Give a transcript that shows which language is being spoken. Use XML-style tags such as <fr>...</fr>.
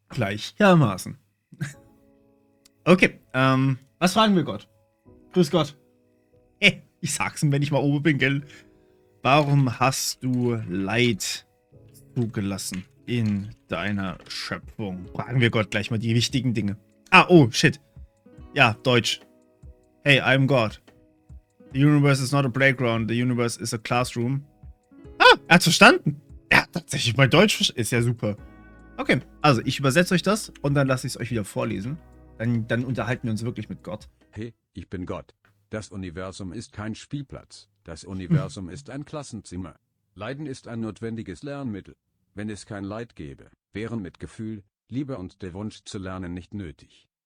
<de>Gleichermaßen. Okay, was fragen wir Gott? Grüß Gott. Ich sag's ihm, wenn ich mal oben bin, gell? Warum hast du Leid zugelassen in deiner Schöpfung? Fragen wir Gott gleich mal die wichtigen Dinge.</de> <en>Oh, shit.</en> <de>Ja, Deutsch.</de> <en>Hey, I'm God. The universe is not a playground. The universe is a classroom.</en> <de>Er hat's verstanden. Ja, tatsächlich, mein Deutsch ist ja super. Okay, also ich übersetze euch das und dann lasse ich es euch wieder vorlesen. Dann unterhalten wir uns wirklich mit Gott. Hey, ich bin Gott. Das Universum ist kein Spielplatz. Das Universum ist ein Klassenzimmer. Leiden ist ein notwendiges Lernmittel. Wenn es kein Leid gäbe, wären Mitgefühl, Liebe und der Wunsch zu lernen nicht nötig.</de>